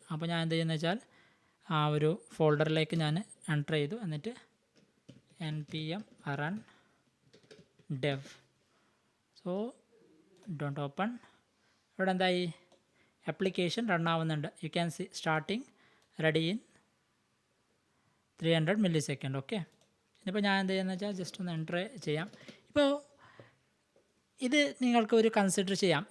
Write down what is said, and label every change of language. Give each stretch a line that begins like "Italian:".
Malayalam: അപ്പോൾ ഞാൻ എന്ത് ചെയ്യുന്നത് വെച്ചാൽ ആ ഒരു ഫോൾഡറിലേക്ക് ഞാൻ എൻ്റർ ചെയ്തു. എന്നിട്ട് NPM run dev.
English: So don't open.
Malayalam: ഇവിടെ എന്തായി, ആപ്ലിക്കേഷൻ റൺ ആവുന്നുണ്ട്.
English: You can see starting ready in 300 millisecond.
Malayalam: Okay, ഇനിയിപ്പോൾ ഞാൻ എന്ത് ചെയ്യുന്നത് വെച്ചാൽ ജസ്റ്റ് ഒന്ന് എൻ്റർ ചെയ്യാം. ഇപ്പോൾ ഇത് നിങ്ങൾക്ക് ഒരു കൺസിഡർ ചെയ്യാം.